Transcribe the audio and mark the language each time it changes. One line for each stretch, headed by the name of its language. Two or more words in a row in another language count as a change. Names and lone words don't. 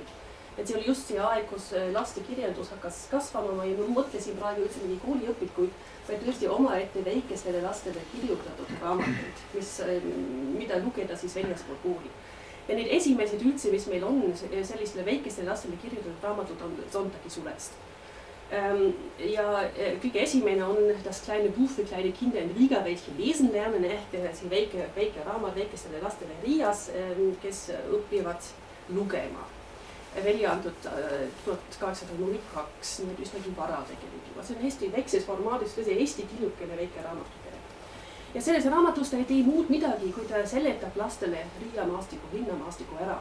Estonian: Et see oli just see aeg, kus lastekirjandus hakkas kasvama, ma ei mõtlesin praegu üldse mingi kooliõpikuid, vaid tõesti omaette väikestele lastele kirjutatud raamatuid, mida lugeda siis väljaspool kooli. ja need esimesed üldse, mis meil on sellistele väikestele lastele kirjutatud raamatud, on Sonntagi suvest. Ja kõige esimene on Das kleine Buch für kleine Kinder in Riga, welche lesen lernen, ehk see väike raamat väikestele lastele Riias, kes õpivad lugema. Välja antud 1802, nii et üsnagi vara tegelikult. See on hästi väikses formaadis, see Eesti tillukene väike raamatukene. Ja selles raamatus ta ei tee muud midagi, kui ta seletab lastele Riia maastiku, linnamaastiku ära.